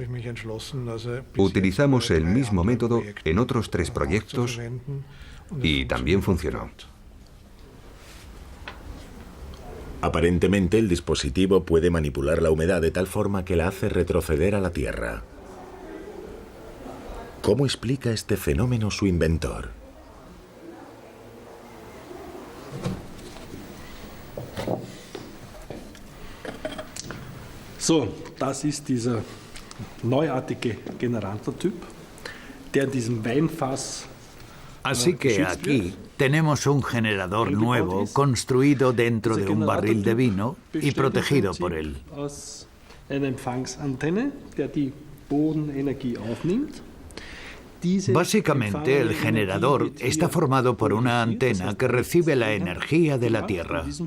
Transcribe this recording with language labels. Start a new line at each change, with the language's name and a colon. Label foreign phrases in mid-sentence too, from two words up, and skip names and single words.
Spanish: Utilizamos el mismo método en otros 3 proyectos y también funcionó. Aparentemente, el dispositivo puede manipular la humedad de tal forma que la hace retroceder a la Tierra. ¿Cómo explica este fenómeno su inventor?
German: So, das ist dieser neuartige Generatortyp, der in diesem Weinfass.
Spanish: Así que aquí tenemos un generador nuevo construido dentro de un barril de vino y protegido por él. Básicamente, el generador está formado por una antena que recibe la energía de la Tierra.